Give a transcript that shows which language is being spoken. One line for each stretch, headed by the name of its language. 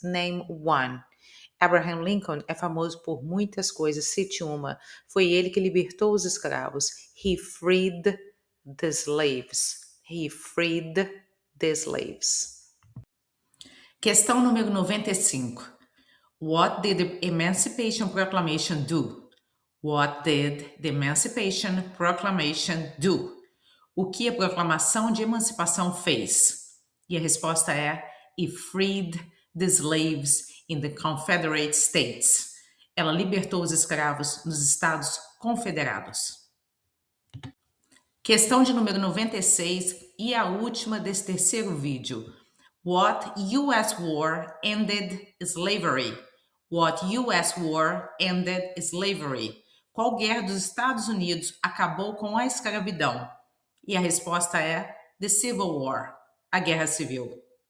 English: Name one.
Portuguese: Abraham Lincoln é famoso por muitas coisas. Cite uma. Foi ele que libertou os escravos.
English: He freed the slaves. He freed the slaves.
Portuguese: Questão número 95.
English: What did the Emancipation Proclamation do? What did the Emancipation Proclamation do?
Portuguese: O que a Proclamação de Emancipação fez? E a resposta é
English: It freed the slaves in the Confederate States.
Portuguese: Ela libertou os escravos nos Estados Confederados. Questão de número 96 e a última desse terceiro vídeo.
English: What US war ended slavery? What US war ended slavery?
Portuguese: Qual guerra dos Estados Unidos acabou com a escravidão? E a resposta é
English: The Civil War,
Portuguese: a Guerra Civil.